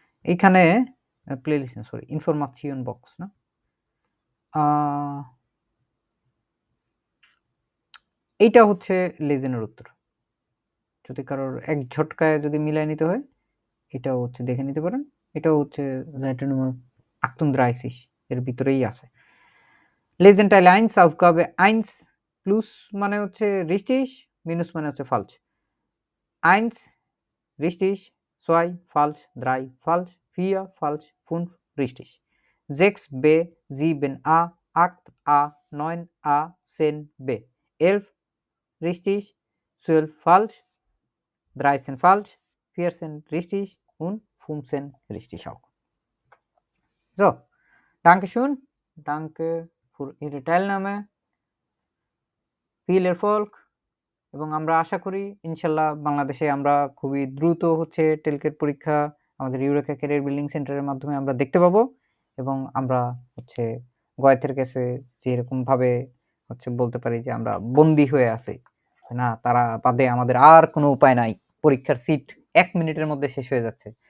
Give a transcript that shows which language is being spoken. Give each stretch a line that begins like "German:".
Bangla: এইখানে প্লেলিস্ট না, sorry, information box না, এইটা হচ্ছে লেজেনের উত্তর। যদি কারোর এক ঝটকায় যদি মিলাই নিতে হয়, এটাও হচ্ছে দেখে নিতে পারেন। এটাও হচ্ছে Zeitunum 38 এর ভিতরেই আছে।
German: Legend Teil 1 Aufgabe 1 plus
Bangla: মানে হচ্ছে
German: richtig, minus মানে হচ্ছে falsch। 1 richtig, 2 falsch, 3 falsch, 4 falsch, 5 richtig, 6b, 7a, 8a, 9a, 10b, 11 richtig, 12 falsch, 13 falsch, 14 richtig und 15 richtig auch. So, Dankeschön, danke für Ihre Teilnahme, viel Erfolg,
Bangla: এবং আমরা আশা করি ইনশাল্লাহ বাংলাদেশে আমরা খুবই দ্রুত হচ্ছে টেলকের পরীক্ষা আমাদের ইউরেকা ক্যারিয়ার বিল্ডিং সেন্টারের মাধ্যমে আমরা দেখতে পাবো, এবং আমরা হচ্ছে গয়েতের কাছে যেরকমভাবে হচ্ছে বলতে পারি যে আমরা বন্দী হয়ে আছি, না তারা বাদে আমাদের আর কোনো উপায় নাই, পরীক্ষার সিট 1 মিনিটের মধ্যে শেষ হয়ে যাচ্ছে।